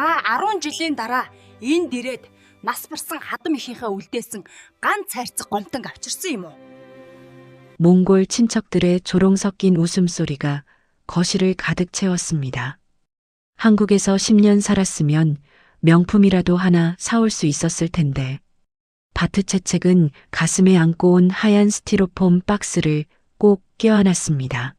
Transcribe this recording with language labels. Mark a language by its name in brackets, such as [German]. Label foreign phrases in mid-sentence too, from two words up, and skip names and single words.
[Mongolian] 10 жилийн дараа энд ирээд нас барсан хадам ихийнхээ үлдээсэн ганц хайрцаг гомтон авчирсан юм уу? [Korean] 몽골 친척들의 조롱 섞인 웃음소리가 거실을 가득 채웠습니다. 한국에서 10년 살았으면 명품이라도 하나 사올 수 있었을 텐데. 바트채책은 가슴에 안고 온 하얀 스티로폼 박스를 꼭 껴안았습니다.